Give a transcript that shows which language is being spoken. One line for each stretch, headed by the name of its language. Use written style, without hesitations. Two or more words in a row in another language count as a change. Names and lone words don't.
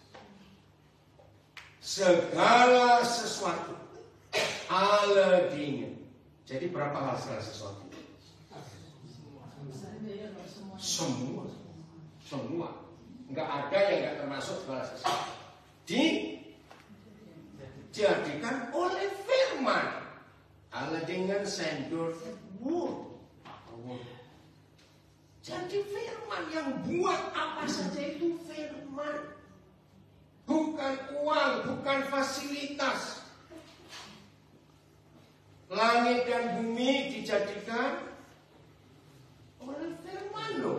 Indonesian: Segala sesuatu
Dutch: alle Dinge.
Indonesian: Jadi berapa hal segala sesuatu? Semua. Enggak ada yang enggak termasuk segala sesuatu. Dijadikan oleh firman.
Dutch: Alle Dinge zijn door het woord.
Indonesian: Jadi firman yang buat apa saja itu firman. Bukan uang, bukan fasilitas. Langit dan bumi dijadikan oleh firman loh.